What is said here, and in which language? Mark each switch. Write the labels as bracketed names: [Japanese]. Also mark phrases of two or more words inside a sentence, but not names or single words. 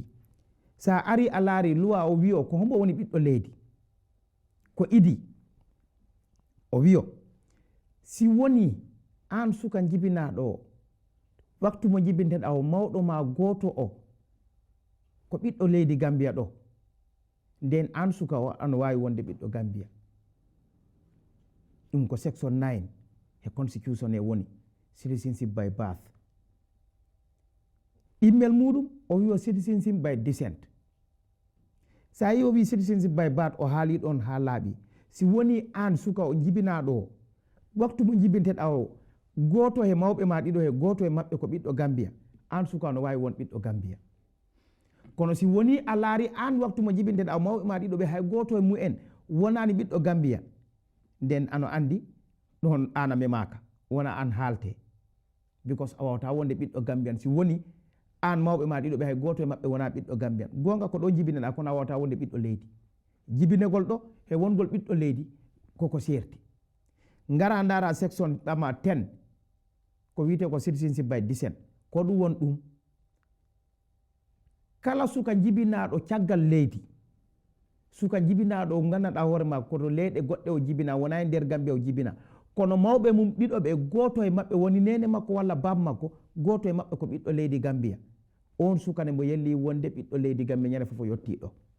[Fula] Sa ari a laari luwa o wiyo ko hombo woni ɓiɗɗo leydi ko idi o wiyo si woni an suka jibinaɗo o waktu mo jibinteɗa o mawɗo ma goto o ko ɓiɗɗo leydi Gambia ɗo, nden an suka o an wawi wonde ɓiɗɗo Gambia. ɗum ko section 9 e constitution e woni [English] citizenship by birth. [Fula] Immel muɗum o wiyo [English] citizenship by descent. [Fula] Sa yi o wi [English] citizenship by birth [Fula] o haali ɗon ha laaɓi. Si woni an suka o jibinaɗo o waktu mo jibinteɗa o goto he mawɓe ma ɗiɗo he goto e maɓɓe ko ɓiɗɗo Gambia, an suka no wawi won ɓiɗɗo Gambia. Kono si woni a laari an waktu mo jibinteɗa o mawɓe ma ɗiɗo ɓe hay goto e mu'en wonani ɓiɗɗo Gambia, nden ano andi ɗon an a memaka, wona an haalte, because a wawata wonde ɓiɗɗo Gambian si woni an mawɓe ma ɗiɗo ɓe hay goto e maɓɓe wona ɓiɗɗo Gambian. Gonga ko ɗo jibineɗa kono a wawata wonde ɓiɗɗo leydi. Jibinegol ɗo he wongol ɓiɗɗo leydi koko serti. Ngara ndara section ɗama 10 ko wiyete ko [English] citizenship by descent, [Fula] ko ɗum won ɗum kala suka jibinaɗo caggal leydi, suka jibinaɗo gandanɗa hoore ma koto leyɗe goɗɗe o jibina, wona e nder Gambia o jibina, kono mawɓe mum ɗiɗo ɓe goto e maɓɓe woni nene makko walla baba makko, goto e maɓɓe ko ɓiɗɗo leydi Gambia, on sukane mo yelli wonde ɓiɗɗo leydi Gambia ñande fof o yetti ɗo.